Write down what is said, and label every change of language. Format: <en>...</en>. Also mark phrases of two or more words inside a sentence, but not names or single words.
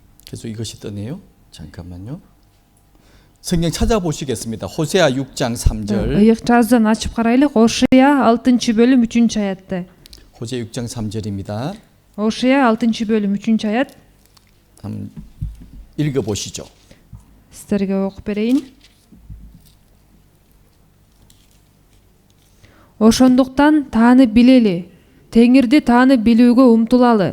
<ko>계속 이것이 뜨네요. 잠깐만요. 성경 찾아보시겠습니다. 호세아 6장 3절.</ko> <ky>ыйык жаздан ачып карайлык. Ошия 6-бөлүм 3-аятты.</ky> <ko>호세아 6장 3절입니다.</ko> <ky>Ошия 6-бөлүм 3-аят.</ky> <ko>한번 읽어 보시죠.</ko> <ky>Сиздерге окуп берейин. Ошондуктан таанып билели, Теңирди таанып билүүгө умтулалы.</ky>